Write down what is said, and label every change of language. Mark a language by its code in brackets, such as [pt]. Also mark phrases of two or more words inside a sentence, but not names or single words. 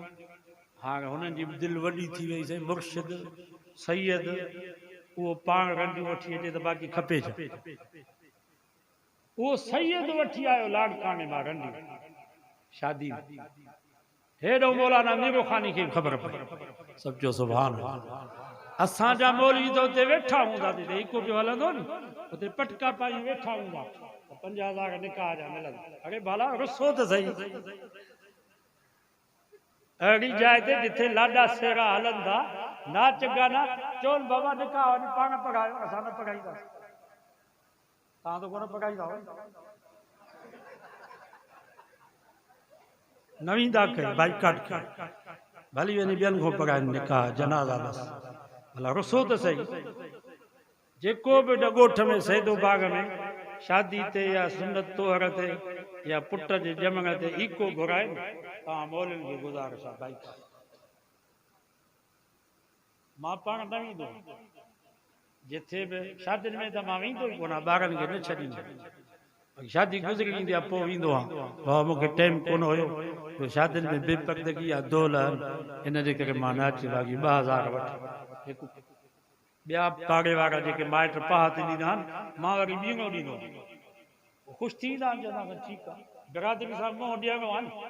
[sd] हाणे हुननि जी दिलि वॾी थी वई साईं मुर्शिद सैयद उहो पाण रंडियूं वठी अचे त बाक़ी खपे छा उहो सैयद वठी आयो लाड़काने मां रंडियूं शादी हेॾो मौलाना मीरो खानी खे ख़बर पई सभु चयो सुभान असांजा मौलवी त उते वेठा हूंदा हिकु पियो हलंदो नी उते पटका पाई वेठा हूंदा 50,000 निकाह जा मिलंदा। अरे भला रुसो त सही अहिड़ी जाइ ते जिथे लाॾा सेरा हलनि था नाच गाना चवनि बाबा निकाह वञी पाण पढ़ायो असां न पढ़ाईंदासीं तव्हां त कोन पढ़ाईंदा न वेंदा कयो बाइकाट कयो भली वञी ॿियनि खां पढ़ाइनि निकाह जनाज़ा बसि भला रुसो त सही। जेको बि ॻोठ में सैदो बाग में शादी ते या सुनत तोहर ते या पुट जे ॼमण ते इको घुराए तव्हां मौलनि खे गुज़ारिश आहे बाइकाट। मां पाण न वेंदो जिथे बि शादियुनि में त मां वेंदो ई कोन ॿारनि खे न छॾींदो शादी गुज़री ईंदी आहे पोइ वेंदो आहे बाबा मूंखे टाइम कोन हुयो शादियुनि में बेपर्दगी आहे दौल इन जे करे मां न अची बाक़ी 2000 वठी हिकु ॿिया पाड़े वारा जेके माइट पाह ते ॾींदा आहिनि मां वरी ॿीणो ॾींदो ख़ुशि थींदा चवंदा ठीकु आहे बिरादरी सां मुंहुं ॾियणो आहे न।